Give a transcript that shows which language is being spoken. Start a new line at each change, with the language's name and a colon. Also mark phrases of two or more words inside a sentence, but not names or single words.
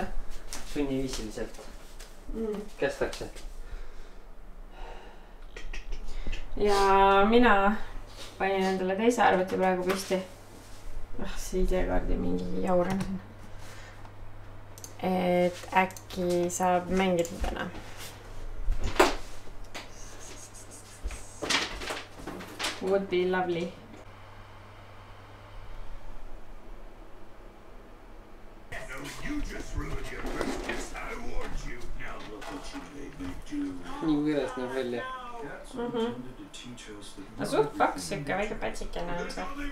Estonian: Sunniviisiliselt. Kästakse. Ja mina panin endale teise arvuti praegu püsti. See ID-kaardi mingi jauran siin. Et äkki saab mängida täna.
English: Would be lovely.
Estonian: Nii võõras näeb välja. Suht paks ikka, väike pätsikene on see.